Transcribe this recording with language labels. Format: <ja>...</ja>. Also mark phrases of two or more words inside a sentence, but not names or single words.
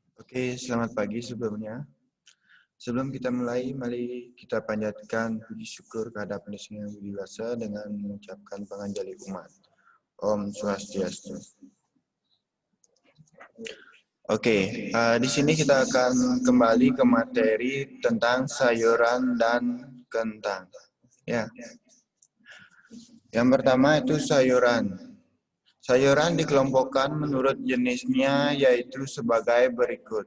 <id>Oke, selamat pagi sebelumnya. Sebelum kita mulai, mari kita panjatkan puji syukur kehadap Yang Budi Wasa dengan mengucapkan panganjali umat. Om Swastiastu. Oke, di sini kita akan kembali ke materi tentang sayuran dan kentang. Ya. Yang pertama itu sayuran. Sayuran dikelompokkan menurut jenisnya yaitu sebagai berikut.</id>